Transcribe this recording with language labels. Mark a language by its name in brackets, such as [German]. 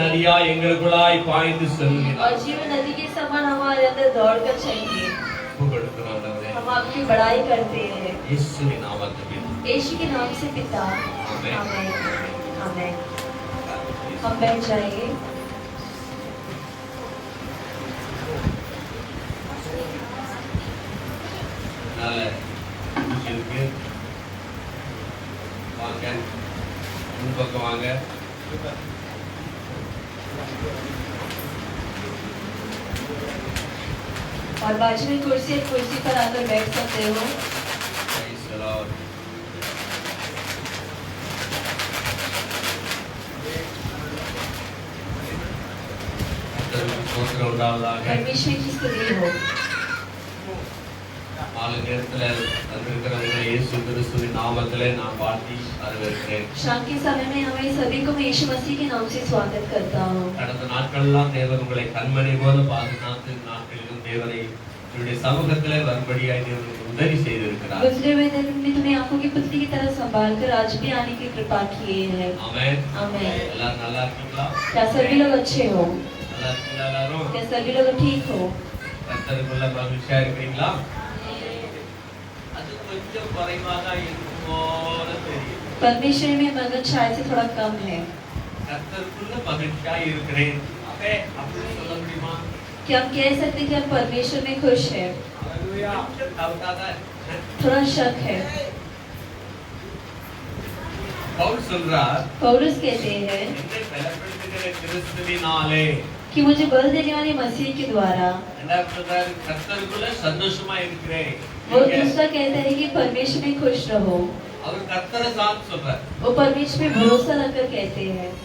[Tamil] நதியா எங்களுக்குள்ளாய் பாய்ந்து செல்கிறார். [Hindi] और जीवन नदी के समान हमारे अंदर दौड़कर चलिए. [Tamil] புகழுகிறோம் ஆண்டவரே. [Hindi] हम आपकी बड़ाई करते हैं. [Tamil] இயேசுவின் நாமத்தில் [Hindi] यीशु के नाम से पिता. आमीन. आमीन. आमीन. हम बैठ जाइए. [Tamil] நல்ல இருக்கு. வாங்க முன்பக்கம் வாங்க. [Hindi] और बाजू में कुर्सी है, कुर्सी पर आकर बैठ सकते हो. [English] Praise the Lord. [Tamil] கர்த்தருக்கு ஸ்தோத்திரம் உண்டாவதாக. [Hindi] परमेश्वर की स्तुति हो. [Tamil] மாலை நேரத்துல வந்திருக்கிறவங்களை இயேசு கிறிஸ்துவின் நாமத்திலே நான் வாழ்த்தி வரவேற்கிறேன். [Hindi] शाम के समय में हमें सभी को मैं यीशु मसीह के नाम से स्वागत करता हूँ. [Tamil] கடந்த நாட்களெல்லாம் தேவன் உங்களை கண்மணி போல பாதுகாத்து நாட்களிலும் தேவனை இவருடைய சமூகத்திலே வரும்படியாய் தேவன் உங்களுக்கு உதவி செய்திருக்கிறார். [Hindi] गुजरे हुए दिन में तुम्हें आंखों की पुतली की तरह संभाल कर आज भी आने की कृपा किए है. [Tamil] ஆமென். [Hindi] आमीन. [Tamil] எல்லாரும் நல்லா இருக்கீங்களா? [Hindi] क्या सभी लोग अच्छे हो? [Tamil] நல்லா இருக்கீங்களா எல்லாரும்? [Hindi] क्या सभी लोग ठीक हो? [Tamil] கர்த்தருக்குள்ள மகிழ்ச்சியா இருக்கிறீங்களா? அது கொஞ்சம் குறைவாக இருக்கும் போல தெரியும். [Hindi] परमेश्वर में मगन शायद से थोड़ा कम है. [Tamil] கர்த்தருக்குள்ள மகிழ்ச்சியா இருக்கிறேன். அப்பே அப்படி சொல்ல முடியுமா? [Hindi] क्या हम कह सकते हैं कि हम परमेश्वर में खुश है? [Tamil] கொஞ்சம் டவுட்டாக [Hindi] थोड़ा शक है. [Tamil] பவுல் சொல்றார், [Hindi] पौलुस कहते हैं [Tamil] என்னை பலப்படுத்துகிற கிறிஸ்துவினாலே [Hindi] कि मुझे बल देने वाले मसीह के द्वारा. [Tamil] ரெண்டாவது சொல்றாரு, கர்த்தருக்குள்ள சந்தோஷமா இருக்கிறேன். [Hindi] वो दूसरा कहता है कि परमेश्वर में खुश रहो. [Tamil] அவர் கர்த்தரை சார்ந்து சொல்றார். [Hindi] वो परमेश्वर में भरोसा रखकर कहते हैं.